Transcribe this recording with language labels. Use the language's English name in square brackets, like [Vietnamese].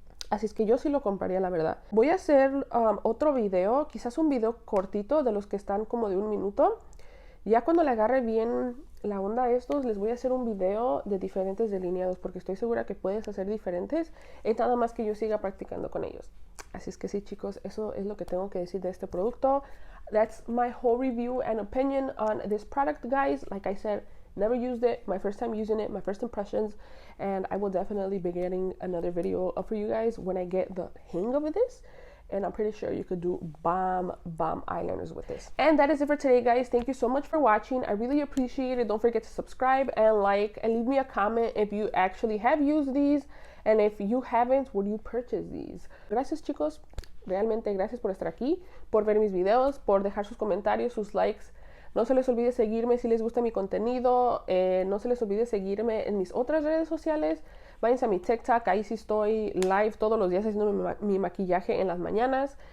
[Spanish] Así es que yo sí lo compraría, la verdad. Voy a hacer otro video, quizás un video cortito de los que están como de 1 minuto. Ya cuando le agarre bien la onda a estos, les voy a hacer un video de diferentes delineados, porque estoy segura que puedes hacer diferentes. Es nada más que yo siga practicando con ellos. Así es que sí, chicos, eso es lo que tengo que decir de este producto. [English] That's my whole review and opinion on this product, guys. Like I said, never used it, my first time using it, my first impressions, and I will definitely be getting another video up for you guys when I get the hang of this. And I'm pretty sure you could do bomb eyeliners with this. And that is it for today, guys. Thank you so much for watching. I really appreciate it. Don't forget to subscribe and like and leave me a comment if you actually have used these, and if you haven't, would you purchase these? [Spanish] Gracias, chicos. Realmente gracias por estar aquí, por ver mis videos, por dejar sus comentarios, sus likes. No se les olvide seguirme si les gusta mi contenido. No se les olvide seguirme en mis otras redes sociales. Váyanse a mi TikTok, ahí sí estoy live todos los días haciendo mi maquillaje en las mañanas.